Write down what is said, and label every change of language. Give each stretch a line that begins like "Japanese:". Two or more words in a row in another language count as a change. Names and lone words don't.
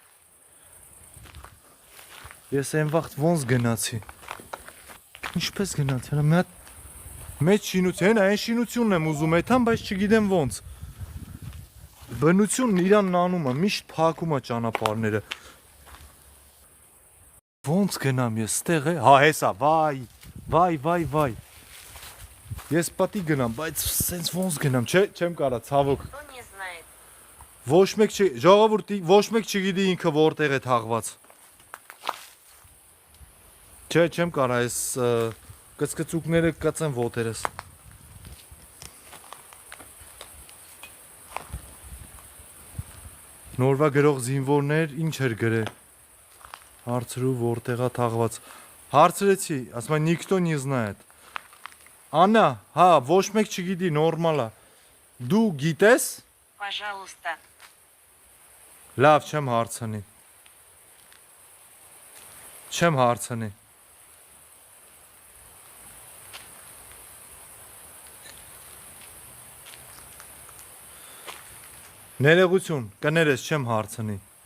Armenian: Ես այն վաղտ ոնց գնացի։ Ինչպես գնացի, մի հատ մեծ շինություն, այն շինությունն եմ ուզում այդան, բայց չգիտեմ ոնց։ Բնությունն իրան նանում է, միշտ փակում է ճանապարհները։ Ոնց գնամ ես, ստեղ է։ Հա, հեսա, վայ։ Ես պատի գնամ, բայց սենց ոնց գնամ, չէ, չեմ կարա, ցավոք։
Russian: Кто не знает.
Armenian: Ոչ մեկ չի, ժողովուրդի, ոչ մեկ չգիտի ինքը որտեղ է թաղված։ Չէ, չեմ կարա, այս կծկծուկները կծեն ոտերս։ Նորվա գրող զինվորներ ինչ էր գրել։ Հարցրու որտեղա թաղված։ Հարցրեցի, ասում է
Russian: никто не знает։
Armenian: Աննա, հա, ոչ մեկ չգիտի, նորմալ է։ Դու գիտես։
Russian: Пожалуйста.
Armenian: Լավ, չեմ հարցնի։ Չեմ հարցնի։ Ներողություն, կներես չեմ հարցնի։